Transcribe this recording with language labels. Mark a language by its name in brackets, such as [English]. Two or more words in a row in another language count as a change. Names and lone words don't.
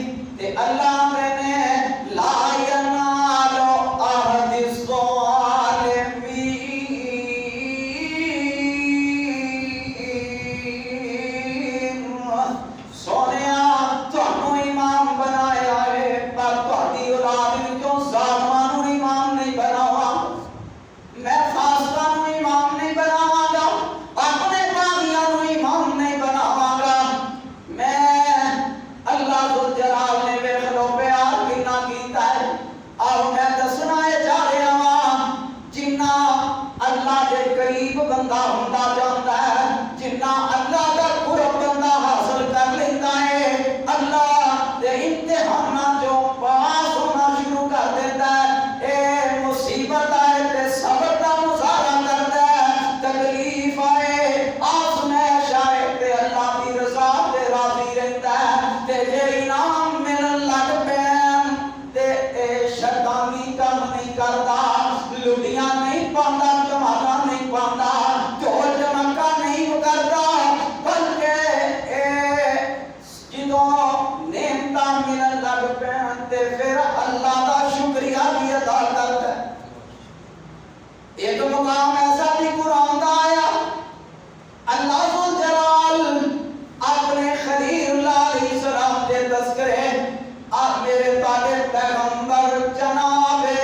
[Punjabi] تے اللہ نے [Arabic] لا ینال عہد الظالمین، [Punjabi] سونیا تانوں امام بنایا ہے پر تہاڈی اولاد وچوں ظالماں نوں امام نہیں بناواں، میں فاسقاں نوں امام نہیں بناواں گا، اپنے باغیاں نوں امام نہیں بناواں گا۔ میں اللہ ذوالجلال نے ویکھ لو پیار کنا کیتا ہے۔ آؤ میں دسنا جا رہا ہاں، جنہ اللہ دے قریب بندہ ہوندا جاندا ہے، جنہ اللہ دا قرب بندہ حاصل کر لیندا ہے، اللہ دے امتحاناں جو پاس ہونا شروع کر دیندا ہے، اے مصیبت آئے تے صبر دا مظاہرہ کردا ہے، تکلیف آئے آزمائش آئے تے اللہ دی رضا تے راضی رہندا ہے، تے جے انعام ملن لگ پین تے اے شیطانی کم نہیں کردا، لڈیاں نہیں پاندا، جمالا نہیں پاندا، ڈھول ڈمکا نہیں کردا، بلکہ اے جدوں نعمتاں ملن لگ پین تے پھر اللہ دا شکریہ بھی ادا کردا ہے۔ ایک مقام ایسا بھی قرآن دا آیا، اللہ ذوالجلال اپنے خلیل اللہ [Arabic] علیہ السلام [Punjabi] دے تذکرے آپ میرے تاجے پیغمبر جناب